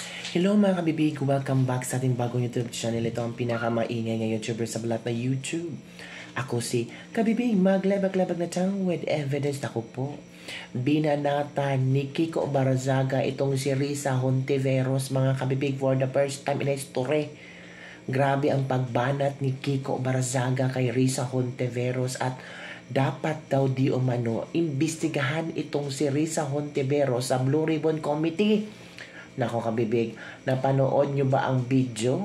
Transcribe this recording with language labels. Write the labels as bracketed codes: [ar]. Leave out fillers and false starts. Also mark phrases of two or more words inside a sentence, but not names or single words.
[tl] Hello mga kabibig, welcome back sa ating bagong YouTube channel. Ito ang pinakamaingay na YouTuber sa balat na YouTube. Ako si Kabibig, maglabag-labag na tiyang [en] with evidence. [tl] Ako po, binanatan ni Kiko Barzaga itong si Risa Hontiveros, mga kabibig, [en] for the first time in history. [tl] Grabe ang pagbanat ni Kiko Barzaga kay Risa Hontiveros at dapat daw di umano imbestigahan itong si Risa Hontiveros sa Blue Ribbon Committee. Nako kabibig, napanood nyo ba ang video?